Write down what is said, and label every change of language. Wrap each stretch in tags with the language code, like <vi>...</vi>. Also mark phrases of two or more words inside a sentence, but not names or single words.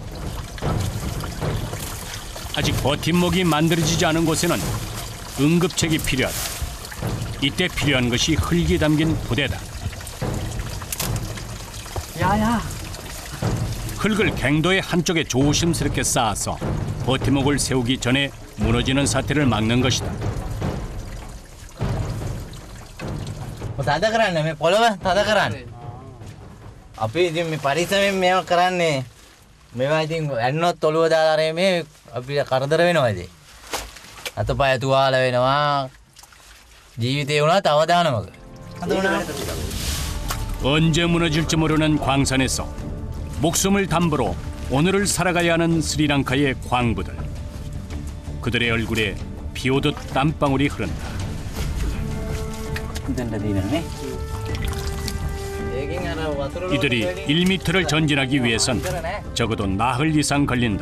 <ko>아직 버팀목이 만들어지지 않은 곳에는 응급책이 필요하다. 이때 필요한 것이 흙이 담긴 부대다. 흙을 갱도의 한쪽에 조심스럽게 쌓아서 버팀목을 세우기 전에 무너지는 사태를 막는 것이다.</ko> <si>තද කරන්න මේ පොළව තද කරන්න. අපි ඉතින් මේ පරිස්සමෙන් මේවා කරන්නේ. මේවා ඉතින් ඇන්නොත් ඔළුව දාලා මේ අපිට කරදර වෙනවා ඉතින්. අතපය තුවාල වෙනවා. ජීවිතේ උනත් අවදානමක.</si> <ko>언제 무너질지 모르는 광산에서 목숨을 담보로 오늘을 살아가야 하는 스리랑카의 광부들. 그들의 얼굴에 비오듯 땀방울이 흐른다. 이들이 1m를 전진하기 위해선 적어도 나흘 이상 걸린다.</ko>